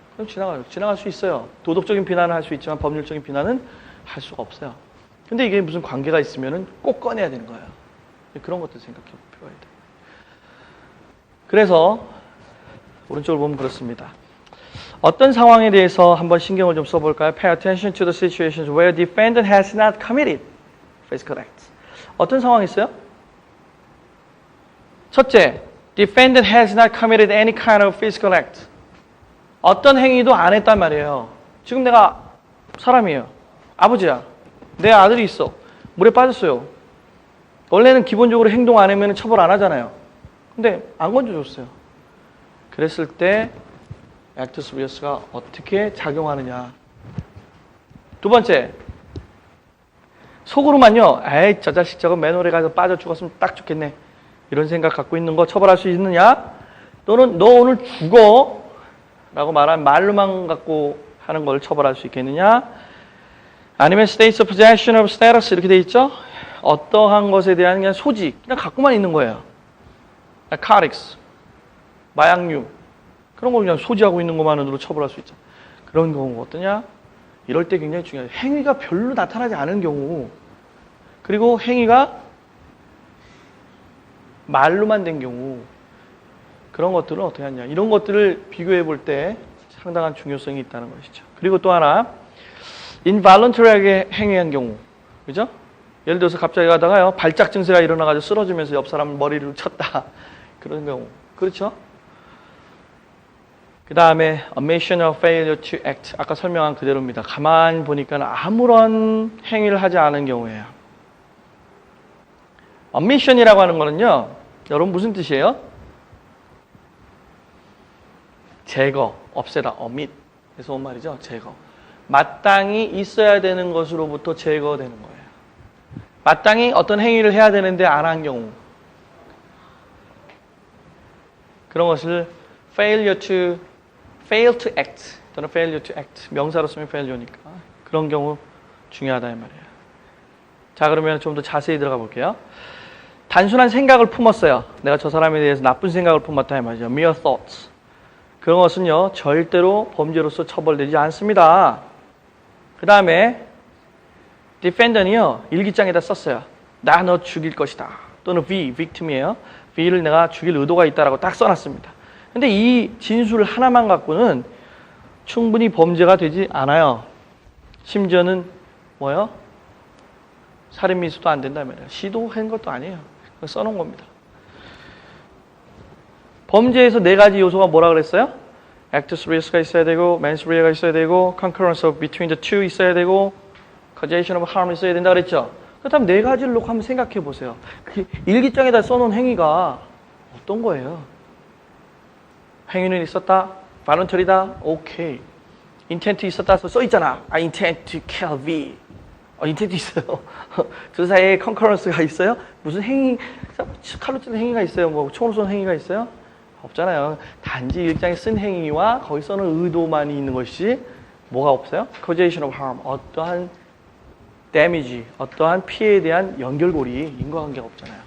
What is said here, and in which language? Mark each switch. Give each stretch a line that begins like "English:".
Korean: 그럼 지나갈 수 있어요. 도덕적인 비난은 할 수 있지만 법률적인 비난은 할 수가 없어요. 근데 이게 무슨 관계가 있으면은 꼭 꺼내야 되는 거예요. 그런 것도 생각해 볼 필요가 있다. 그래서 오른쪽을 보면 그렇습니다. 어떤 상황에 대해서 한번 신경을 좀 써볼까요?
English: Pay attention to the situations where defendant has not committed physical acts.
Korean: 어떤 상황이 있어요?
English: 첫째, defendant has not committed any kind of physical act.
Korean: 어떤 행위도 안 했단 말이에요. 지금 내가 사람이에요. 아버지야. 내 아들이 있어. 물에 빠졌어요. 원래는 기본적으로 행동 안 하면 처벌 안 하잖아요. 근데 안 건져줬어요. 그랬을 때 actus reus가 어떻게 작용하느냐. 두 번째, 속으로만요. 에이, 저 자식 저거 맨홀에 가서 빠져 죽었으면 딱 좋겠네. 이런 생각 갖고 있는 거 처벌할 수 있느냐? 또는 너 오늘 죽어 라고 말한 말로만 갖고 하는 걸 처벌할 수 있겠느냐? 아니면
English: states of possession of status
Korean: 이렇게 돼 있죠? 어떠한 것에 대한 그냥 소지, 그냥 갖고만 있는 거예요. narcotics, 마약류 그런 걸 그냥 소지하고 있는 것만으로 처벌할 수 있죠. 그런 경우가 어떠냐? 이럴 때 굉장히 중요해요. 행위가 별로 나타나지 않은 경우, 그리고 행위가 말로만 된 경우, 그런 것들은 어떻게 하냐. 이런 것들을 비교해 볼 때 상당한 중요성이 있다는 것이죠. 그리고 또 하나, involuntary하게 행위한 경우, 그죠? 예를 들어서 갑자기 가다가요, 발작 증세가 일어나가지고 쓰러지면서 옆 사람 머리를 쳤다. 그런 경우. 그렇죠? 그 다음에
English: omission or failure to act.
Korean: 아까 설명한 그대로입니다. 가만히 보니까 아무런 행위를 하지 않은 경우예요. omission이라고 하는 거는요, 여러분 무슨 뜻이에요? 제거, 없애다, omit. 그래서 온 말이죠, 제거. 마땅히 있어야 되는 것으로부터 제거되는 거예요. 마땅히 어떤 행위를 해야 되는데 안 한 경우.
English: 그런 것을 fail to act 또는 failure to act.
Korean: 명사로 쓰면 failure니까. 그런 경우 중요하다 이 말이에요. 자, 그러면 좀 더 자세히 들어가 볼게요. 단순한 생각을 품었어요. 내가 저 사람에 대해서 나쁜 생각을 품었다 이 말이죠.
English: mere thoughts.
Korean: 그런 것은요, 절대로 범죄로서 처벌되지 않습니다. 그 다음에 defendant이요, 일기장에다 썼어요. 나 너 죽일 것이다. 또는 victim이에요. V를 내가 죽일 의도가 있다라고 딱 써놨습니다. 근데 이 진술 하나만 갖고는 충분히 범죄가 되지 않아요. 심지어는 뭐요? 살인 미수도 안 된다면요. 시도한 것도 아니에요. 써놓은 겁니다. 범죄에서 네 가지 요소가 뭐라 그랬어요?
English: actus reus가
Korean: 있어야 되고,
English: mens rea가 있어야 되고, concurrence of between the two 있어야 되고, causation of harm
Korean: 있어야 된다 그랬죠? 그렇다면 네 가지를 놓고 한번 생각해 보세요. 일기장에다 써놓은 행위가 어떤 거예요? 행위는 있었다? voluntary다? 오케이. intent 있었다? 써 있잖아.
English: I intend to kill V.
Korean: 인텐트 있어요. 그 사이에 컨커런스가 있어요? 무슨 행위, 칼로 찌는 행위가 있어요? 뭐 총으로 쏘는 행위가 있어요? 없잖아요. 단지 일장에 쓴 행위와 거기 써는 의도만이 있는 것이 뭐가 없어요? causation of harm, 어떠한 데미지, 어떠한 피해에 대한 연결고리, 인과관계가 없잖아요.